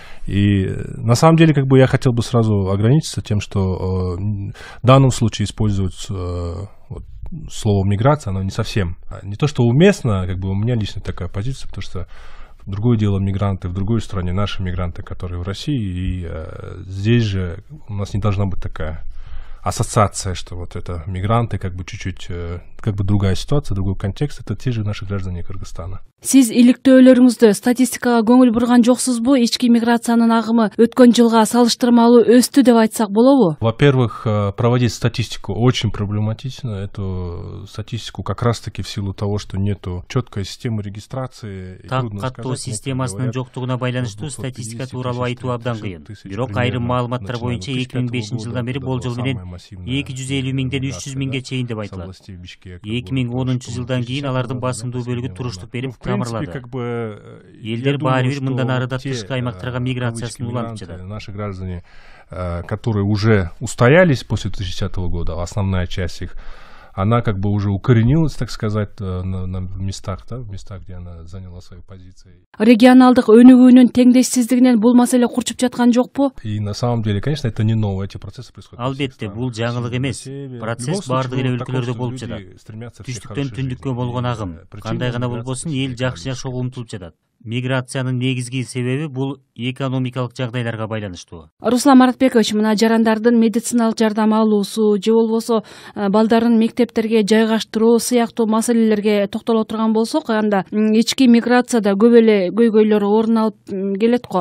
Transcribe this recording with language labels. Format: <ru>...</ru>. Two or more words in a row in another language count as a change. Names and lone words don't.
<ru>И на самом деле, как бы я хотел бы сразу ограничиться тем, что в данном случае использовать слово миграция, оно не совсем, не то что уместно, как бы у меня лично такая позиция, потому что другое дело мигранты в другой стране, наши мигранты, которые в России, и здесь же у нас не должна быть такая ассоциация, что вот это мигранты, как бы чуть-чуть, как бы другая ситуация, другой контекст, это те же наши граждане Кыргызстана.</ru> <ky>Сиз иликтөөлөрүңүздө статистикага көңүл бурган жоксузбу? Ички миграциянын агымы өткөн жылга салыштырмалуу өстү деп айтсак болобу?</ky> <ru>Во-первых, проводить статистику очень проблематично. Эту статистику как раз-таки в силу того, что нету четкой системы регистрации.</ru> <ky>Так каттуу системасынын жоктугуна байланыштуу статистика тууралуу айтуу абдан кыйын. Бирок айрым маалыматтар боюнча 2005 жылдан бери болжол менен 250 миңден 300 миңге чейин деп айтылат. 2010 жылдан кийин алардын басымдуу бөлүгү туруштук берип Элдер баары бир мындан арыда тышкы аймактарга миграциясын улантып жатат.</ky> <ru>Наши граждане, которые уже устоялись после 2010 года, основная часть их, она как бы уже укоренилась, так сказать, на местах, да, в местах, где она заняла свои позиции.</ru> <ky>Регионалдык өнүгүүнүн теңдешсиздигинен бул маселе курчуп жаткан жокпу?</ky> <ru>И на самом деле, конечно, это не новое, эти процессы происходят.</ru> <ky>Албетте, бул жаңылык эмес. Процесс бардык эле өлкөлөрдө болуп жатат. Түштүктөн түндүккө болгон агым, кандай гана болбосун, эл жакшы жашоого умтулуп жатат. Миграциянын негизги себеби бул экономикалык жагдайларга байланыштуу. Руслан Маратбекович, мына жарандардын медициналык жардам алуусу же болбосо балдарын мектептерге жайгаштыруу сыяктуу маселелерге токтоло турган болсок, анда ички миграцияда көп эле көйгөйлөр орун алып келет го.</ky>